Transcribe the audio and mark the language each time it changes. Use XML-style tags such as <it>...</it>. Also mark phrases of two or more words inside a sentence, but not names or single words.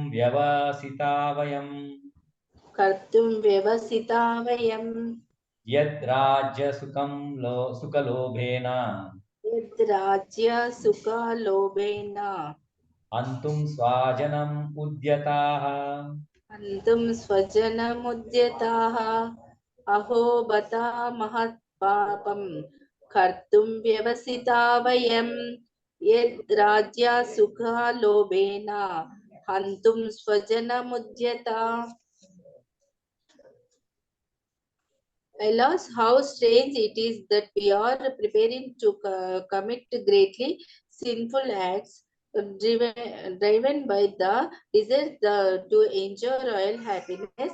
<sa>వ్యవసితా వయం యద్రాజ్య సుఖలోభేన అంతుం స్వజనం ఉద్యతాః అహో బతా మహత్ పాపం కర్తుం వ్యవసితా వయం यद् राज्या सुखा लोभेन हन्तुं स्वजनमुद्यता.</sa> <en>Alas, how strange it is that we are preparing to commit greatly sinful acts, driven by the desire to enjoy royal happiness.</en>